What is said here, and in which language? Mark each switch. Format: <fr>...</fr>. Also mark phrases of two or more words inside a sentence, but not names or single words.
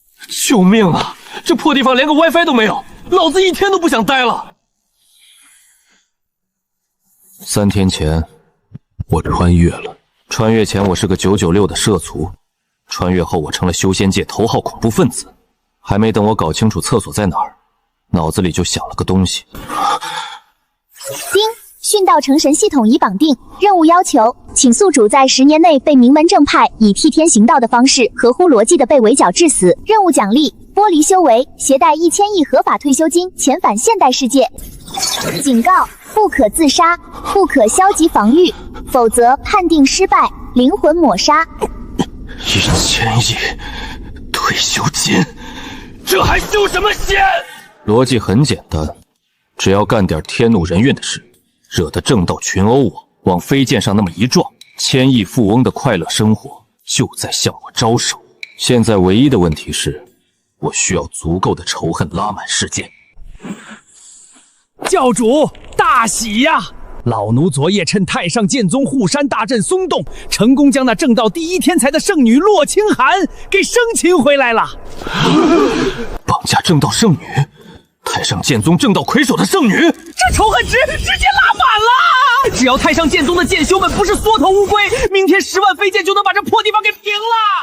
<zh>救命啊！這破地方連個 WiFi 都沒有，老子一天都不想待了。3天前，我穿越了。穿越前我是個996的社畜，穿越后我成了修仙界头号恐怖分子。还没等我搞清楚廁所在哪兒，脑子裡就想了個東西。丁，殉道成神系統已綁定，任務要求，請宿主在10年內被名門正派以替天行道的方式合乎邏輯的被圍剿致死。任務獎勵：玻璃修為，攜帶1000億合法退休金遣返現代世界。警告：不可自殺，不可消極防禦，否則判定失敗，靈魂抹殺。 1000億退休金，這還修什麼仙？邏輯很簡單，只要幹點天怒人怨的事，惹得正道群毆我，往飞剑上那么一撞，1000億富翁的快樂生活就在向我招手。现在唯一的問題是，我需要足夠的仇恨拉滿世界。教主大喜呀！老奴昨夜趁太上劍宗護山大陣鬆動，成功將那正道第一天才的聖女洛清寒給生擒回來了。綁架正道聖女，太上劍宗正道魁首的聖女，這仇恨值直接拉滿了！只要太上劍宗的劍修們不是縮頭烏龜，明天10萬飛劍就能把這破地方給平了。</zh>